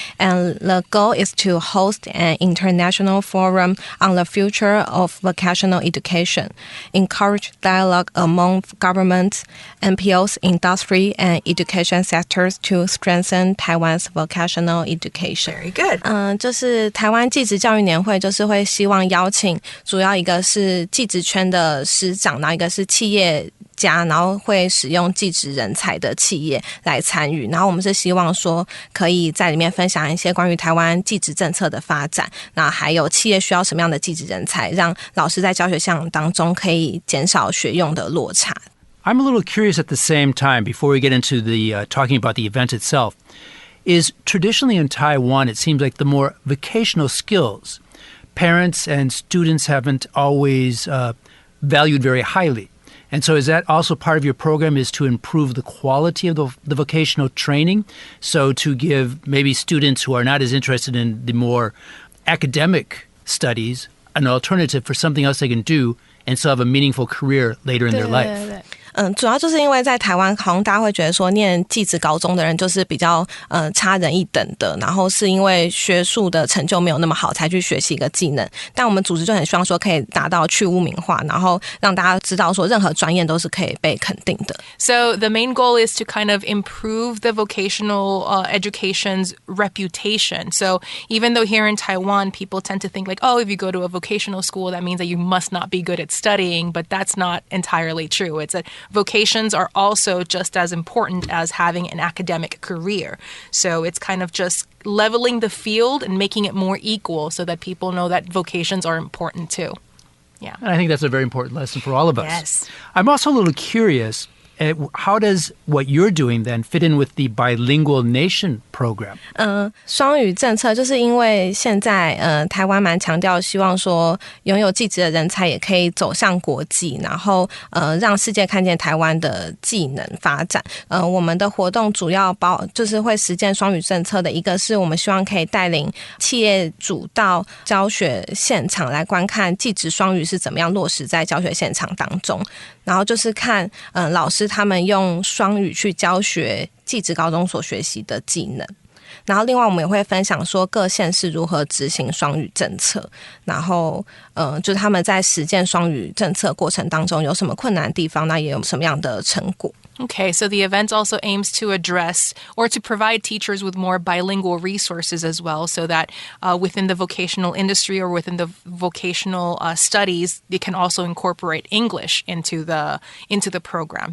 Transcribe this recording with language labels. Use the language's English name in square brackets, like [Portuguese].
[English] And the goal is to host an international forum on the future of vocational education, encourage dialogue among governments, NPOs, industry, and education sectors to strengthen Taiwan's vocational education. Very good. [Chinese] 就是台湾技职教育年会，就是会希望邀请主要一个是技职圈的师长，然后一个是企业家，然后会使用技职人才的企业来参与，然后我们是希望说可以在里面分享一些关于台湾技职政策的发展，那还有企业需要什么样的技职人才，让老师在教学项目当中可以减少学用的落差。 [English] I'm a little curious at the same time, before we get into the talking about the event itself, is traditionally in Taiwan, it seems like the more vocational skills, parents and students haven't always valued very highly. And so is that also part of your program, is to improve the quality of the vocational training? So to give maybe students who are not as interested in the more academic studies an alternative for something else they can do and still have a meaningful career later in their life. [Chinese] 主要就是因为在台湾，好像大家会觉得说念技职高中的人就是比较差人一等的，然后是因为学术的成就没有那么好才去学习一个技能。但我们组织就很希望说可以达到去污名化，然后让大家知道说任何专业都是可以被肯定的。 [English] So the main goal is to kind of improve the vocational education's reputation. So even though here in Taiwan, people tend to think like, oh, if you go to a vocational school, that means that you must not be good at studying, but that's not entirely true. It's that vocations are also just as important as having an academic career. So it's kind of just leveling the field and making it more equal so that people know that vocations are important too. Yeah. And I think that's a very important lesson for all of us. Yes. I'm also a little curious, how does what you're doing then fit in with the Bilingual Nation program? [Chinese] 双语政策就是因为现在台湾蛮强调希望说拥有技职的人才也可以走向国际，然后让世界看见台湾的技能发展。我们的活动主要就是会实践双语政策的，一个是我们希望可以带领企业主到教学现场来观看技职双语是怎么样落实在教学现场当中，然后就是看老师他们用双语去教学技职高中所学习的技能。然后另外我们也会分享说各县市如何执行双语政策，然后就是他们在实践双语政策过程当中有什么困难的地方，那也有什么样的成果。 [English] Okay, so the event also aims to address or to provide teachers with more bilingual resources as well, so that within the vocational industry or within the vocational studies, they can also incorporate English into the program.